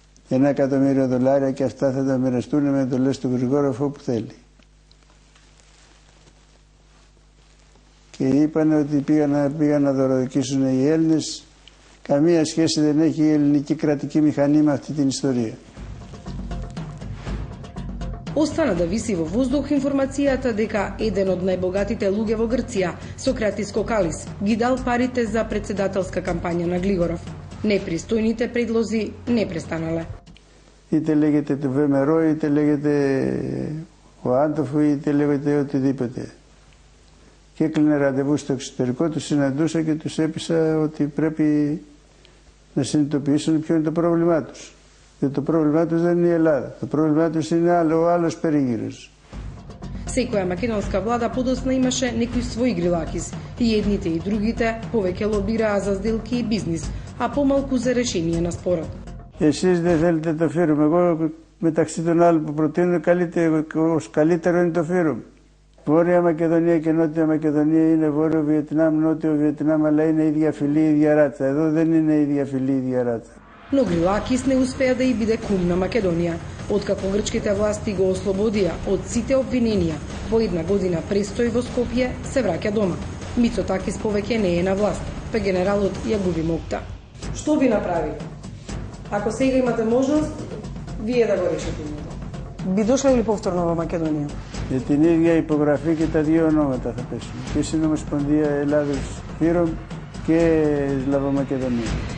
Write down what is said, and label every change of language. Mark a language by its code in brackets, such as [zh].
[el] $1 εκατομμύριο και αυτά θα τα μοιραστούν με εντολές του Γρηγόροφ όπου θέλει. Και είπαν ότι πήγαν να δωροδοκίσουν οι Έλληνες. Καμία σχέση δεν έχει η ελληνική κρατική μηχανή με αυτή την ιστορία. [mk] Остана да виси во воздух информацијата дека еден од најбогатите луѓе во Грција, Сократис Кокалис, ги дал парите за председателска кампања на Глигоров. Непристојните предлози не престанале. [el] Είτε λέγεται το Βεμερό, είτε λέγεται ο Άντοφου, είτε λέγεται οτιδήποτε. Και έκλεινε ραντεβού στο εξωτερικό, τους συναντούσα και τους έπεισα ότι πρέπει να συνειδητοποιήσουν ποιο είναι το πρόβλημά τους. Γιατί το πρόβλημά τους δεν είναι η Ελλάδα. Το πρόβλημά τους είναι ο άλλος περίγυρος. [mk] Секоја македонска влада подосна имаше некои своји грилакис. И едните и другите повеќе лобираа за сделки и бизнис, а помалку за решение на спорот. [el] Εσείς δεν θέλετε το φύρум. Εγώ μεταξύ των άλλων που προτείνω καλύτερο είναι το φύρум. Βόρεια Μακεδονία και Νότια Μακεδονία είναι Βόρειο Βιετνάμ, Νότιο Βιετνάμ, αλλά είναι ίδια φυλή, ίδια ράτσα. Εδώ δεν είναι ίδια φυλή, ίδια ράτσα. [mk] Но Грилакис не успеа да и биде кум на Македонија, откако грчките власти го ослободија од сите обвиненија. Во 1 година престој во Скопје се враќа дома. Мицотакис повеќе не е на власт, па генералот ја губи мокта. Што би направи? Ако сега имате можност, вие да го решите. Би дошла или повторно во Македонија? [el] Με την ίδια υπογραφή και τα δύο ονόματα θα πέσουν. Και στην Ομοσπονδία Ελλάδος Φύρομ και Σλαβομακεδονία.